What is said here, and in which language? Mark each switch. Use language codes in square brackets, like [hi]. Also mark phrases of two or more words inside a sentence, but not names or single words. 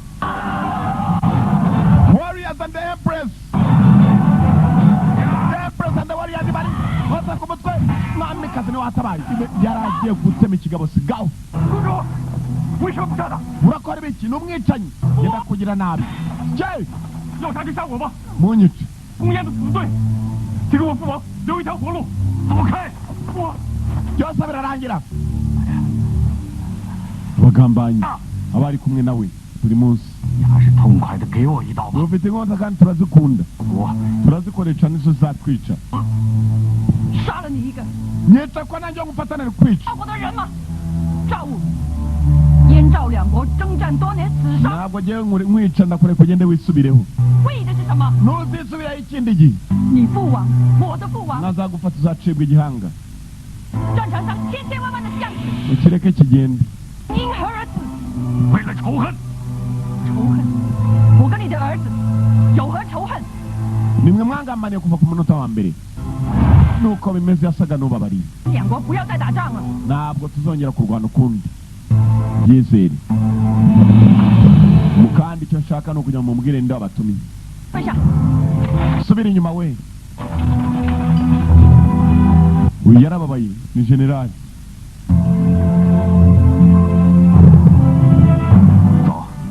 [en] Warriors and the Empress! and the warriors [rw] bari bose ku mutwe mwamikazi ni watabaye yaragiye gutema ikigabo sigaho [zh] 公主，为什么不杀他？ [rw] urakora ibiki ni umwicanyi yenda kugira nabi je [zh] 要杀就杀我吧， [rw] munyice [zh] 公燕的死罪，请给我父王留一条活路。走开！我 [rw] byose birarangira abagambanyi abari kumwe nawe buri munsi [zh] 你还是痛快的给我一刀吧。 [rw] dufite inkota kandi turazikunda [zh] 我 [rw] turazikoresha nizo zatwica [zh] 杀了你一个， [rw] nyica ko nanjye ngufatanira kwica [zh] 赵国的人吗？赵武，燕赵两国征战多年，死伤， [rw] ntabwo ngewe nkwica ndakureka ugende wisubireho [zh] 为的是什么？ [rw] nuzisubiraho ikindi gihe [zh] 你父王，我的父王， [rw] nazagufata uzacibwa igihanga [zh] 战场上千千万万的将士， [rw] ukireke kigende [zh] 因何而死？为了仇恨，仇恨，我跟你的儿子有何仇恨？ [rw] nimwe mwangambaniye kuva ku munota wa mbere nuko bimeze yasaga n'ubabariye [zh] 两国不要再打仗了。 [rw] ntabwo tuzongera kurwana ukundi byizere mukandi icyo nshaka ni ukugira ngo mumubwire nde wabatumiye [zh] 跪下， [rw] subira inyuma we uyu yarababaye ni generali [zh] 走。